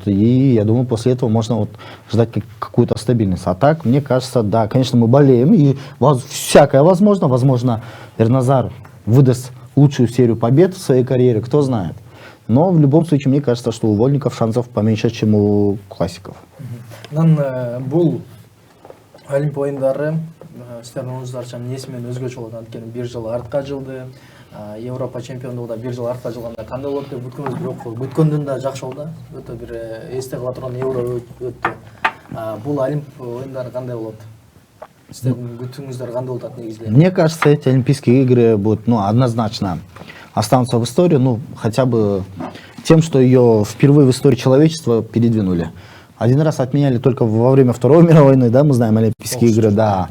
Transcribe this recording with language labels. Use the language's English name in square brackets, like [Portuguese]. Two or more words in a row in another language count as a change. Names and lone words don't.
[Russian] И я думаю, после этого можно вот ждать какую-то стабильность. А так, мне кажется, да, конечно, мы болеем и всякое возможно. Возможно, Эрназар выдаст лучшую серию побед в своей карьере, кто знает. Но в любом случае, мне кажется, что у вольников шансов поменьше, чем у классиков. [Kazakh] Бұл Олимп ойындары сіздердің өздеріңізше несімен өзгеше болады? Өйткені бір жыл артқа жылды, Европа чемпиондығы да бір жыл артқа жылғанда қандай болады деп бүткенбіз, бірақ бүткенден де жақсы болды. Өте бір есте қала тұрған Евро өтті. Бұл Олимп ойындары қандай болады? [Russian] Мне кажется, эти Олимпийские игры будут, ну, однозначно останутся в истории, ну, хотя бы тем, что ее впервые в истории человечества передвинули. Один раз отменяли только во время Второй мировой войны, да, мы знаем Олимпийские игры, да.